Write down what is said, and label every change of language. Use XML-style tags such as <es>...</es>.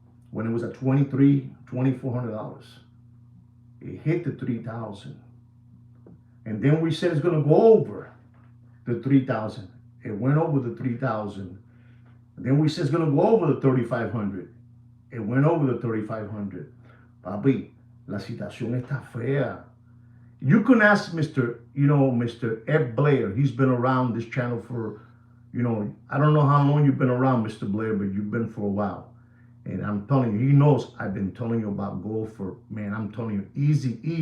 <en>When it was at $2,400, it hit the 3,000, and then we said it's going to go over the 3,000. It went over the 3,000. Then we said it's going to go over the 3,500. It went over the 3,500.</en> <es>Papi, la situación está fea.</es> <en>You can ask Mr. Ed Blair. He's been around this channel for, I don't know how long you've been around, Mr. Blair, but you've been for a while. And I'm telling you, he knows I've been telling you about gold for, man, I'm telling you, easy.</en>